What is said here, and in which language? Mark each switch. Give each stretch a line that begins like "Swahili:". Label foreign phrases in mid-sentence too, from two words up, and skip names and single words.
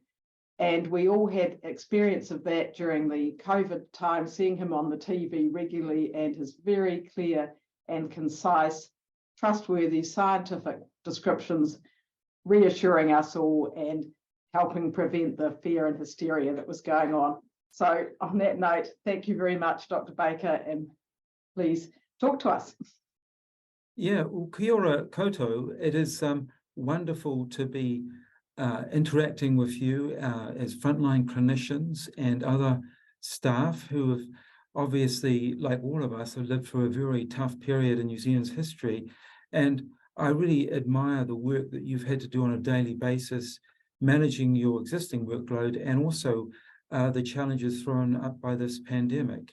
English: And we all had experience of that during the COVID time, seeing him on the TV regularly and his very clear and concise, trustworthy scientific descriptions, reassuring us all and helping prevent the fear and hysteria that was going on. So on that note, thank you very much, Dr. Baker, and please talk to us. Yeah, well,
Māori: kia ora koutou.
English: It is wonderful to be interacting with you as frontline clinicians and other staff who have obviously, like all of us, have lived through a very tough period in New Zealand's history. And I really admire the work that you've had to do on a daily basis, managing your existing workload and also the challenges thrown up by this pandemic.